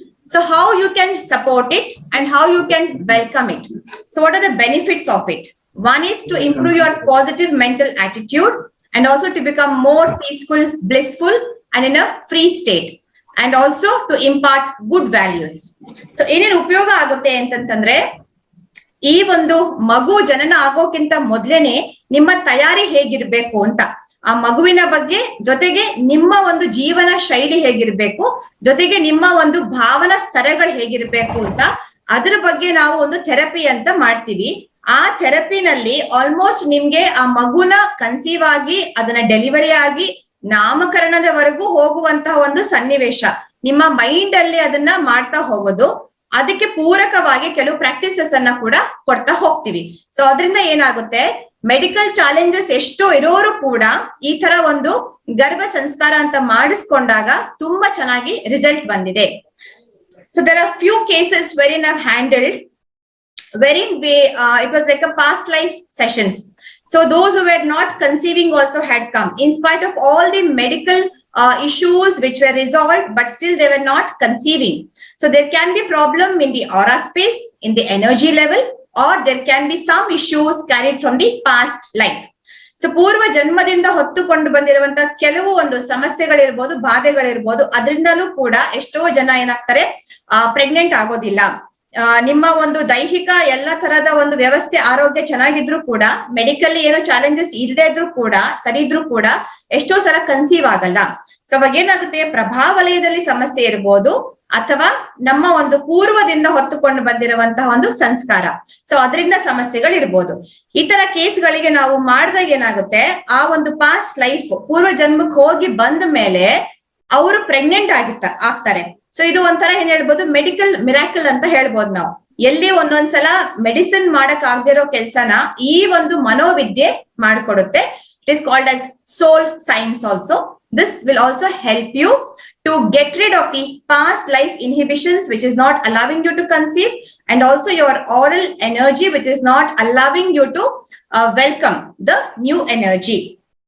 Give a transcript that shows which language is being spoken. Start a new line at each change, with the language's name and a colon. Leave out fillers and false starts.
English: So how you can support it and how you can welcome it. So what are the benefits of it? One is to improve your positive mental attitude and also to become more peaceful, blissful, and in a free state. And also to impart good values.
Kannada: So ಏನೇನು ಉಪಯೋಗ ಆಗುತ್ತೆ ಅಂತಂತಂದ್ರೆ, ಈ ಒಂದು ಮಗು ಜನನ ಆಗೋಕ್ಕಿಂತ ಮೊದ್ಲೇನೆ ನಿಮ್ಮ ತಯಾರಿ ಹೇಗಿರ್ಬೇಕು ಅಂತ, ಆ ಮಗುವಿನ ಬಗ್ಗೆ, ಜೊತೆಗೆ ನಿಮ್ಮ ಒಂದು ಜೀವನ ಶೈಲಿ ಹೇಗಿರ್ಬೇಕು, ಜೊತೆಗೆ ನಿಮ್ಮ ಒಂದು ಭಾವನಾ ಸ್ತರಗಳು ಹೇಗಿರ್ಬೇಕು ಅಂತ, ಅದ್ರ ಬಗ್ಗೆ ನಾವು ಒಂದು ಥೆರಪಿ ಅಂತ ಮಾಡ್ತೀವಿ. ಆ ಥೆರಪಿನಲ್ಲಿ ಆಲ್ಮೋಸ್ಟ್ ನಿಮ್ಗೆ ಆ ಮಗುನ ಕನ್ಸೀವ್ ಆಗಿ ಅದನ್ನ ಡೆಲಿವರಿ ಆಗಿ ನಾಮಕರಣದವರೆಗೂ ಹೋಗುವಂತಹ ಒಂದು ಸನ್ನಿವೇಶ ನಿಮ್ಮ ಮೈಂಡ್ ಅಲ್ಲಿ ಅದನ್ನ ಮಾಡ್ತಾ ಹೋಗೋದು. ಅದಕ್ಕೆ ಪೂರಕವಾಗಿ ಕೆಲವು ಪ್ರಾಕ್ಟೀಸಸ್ ಅನ್ನ ಕೂಡ ಕೊಡ್ತಾ ಹೋಗ್ತೀವಿ. ಸೊ ಅದರಿಂದ ಏನಾಗುತ್ತೆ, ಮೆಡಿಕಲ್ ಚಾಲೆಂಜಸ್ ಎಷ್ಟೋ ಇರೋರು ಕೂಡ ಈ ತರ ಒಂದು ಗರ್ಭ ಸಂಸ್ಕಾರ ಅಂತ ಮಾಡಿಸ್ಕೊಂಡಾಗ ತುಂಬಾ ಚೆನ್ನಾಗಿ ರಿಸಲ್ಟ್ ಬಂದಿದೆ.
English: So there are few cases wherein I've handled wherein it was like a past life sessions. So those who were not conceiving also had come in spite of all the medical issues which were resolved, but still they were not conceiving. So there can be problem in the aura space, in the energy level, or there can be some issues carried from the past life.
Kannada: So ಪೂರ್ವ ಜನ್ಮದಿಂದ ಹೊತ್ತುಕೊಂಡು ಬಂದಿರುವಂತ ಕೆಲವು ಒಂದು ಸಮಸ್ಯೆಗಳಿರ್ಬೋದು, ಬಾಧೆಗಳಿರ್ಬೋದು, ಅದರಿಂದಲೂ ಕೂಡ ಎಷ್ಟೋ ಜನ ಏನಾಗ್ತಾರೆ, pregnant ಆಗೋದಿಲ್ಲ. ನಿಮ್ಮ ಒಂದು ದೈಹಿಕ ಎಲ್ಲ ತರದ ಒಂದು ವ್ಯವಸ್ಥೆ ಆರೋಗ್ಯ ಚೆನ್ನಾಗಿದ್ರು ಕೂಡ, ಮೆಡಿಕಲ್ ಏನೋ ಚಾಲೆಂಜಸ್ ಇಲ್ಲದೆ ಇದ್ರು ಕೂಡ, ಸರಿ ಇದ್ರು ಕೂಡ ಎಷ್ಟೋ ಸಲ ಕನ್ಸೀವ್ ಆಗಲ್ಲ. ಸೊ ಅವಾಗ ಏನಾಗುತ್ತೆ, ಪ್ರಭಾವಲಯದಲ್ಲಿ ಸಮಸ್ಯೆ ಇರ್ಬೋದು ಅಥವಾ ನಮ್ಮ ಒಂದು ಪೂರ್ವದಿಂದ ಹೊತ್ತುಕೊಂಡು ಬಂದಿರುವಂತಹ ಒಂದು ಸಂಸ್ಕಾರ, ಸೊ ಅದರಿಂದ ಸಮಸ್ಯೆಗಳಿರ್ಬೋದು. ಈ ತರ ಕೇಸ್ಗಳಿಗೆ ನಾವು ಮಾಡಿದಾಗ ಏನಾಗುತ್ತೆ, ಆ ಒಂದು ಪಾಸ್ಟ್ ಲೈಫ್ ಪೂರ್ವ ಜನ್ಮಕ್ಕೆ ಹೋಗಿ ಬಂದ ಮೇಲೆ ಅವರು ಪ್ರೆಗ್ನೆಂಟ್ ಆಗ್ತಾರೆ. ಸೊ ಇದು ಒಂಥರ ಏನ್ ಹೇಳ್ಬೋದು, ಮೆಡಿಕಲ್ ಮಿರಾಕಲ್ ಅಂತ ಹೇಳ್ಬೋದು ನಾವು. ಎಲ್ಲಿ ಒಂದೊಂದ್ಸಲ ಮೆಡಿಸಿನ್ ಮಾಡಕ್ ಆಗದಿರೋ ಕೆಲ್ಸನ ಈ ಒಂದು ಮನೋವಿದ್ಯೆ ಮಾಡ್ಕೊಡುತ್ತೆ.
English: It is called as soul science also. This will also help you to get rid of the past life inhibitions which is not allowing you to conceive, and also your oral energy which is not allowing you to welcome the new energy.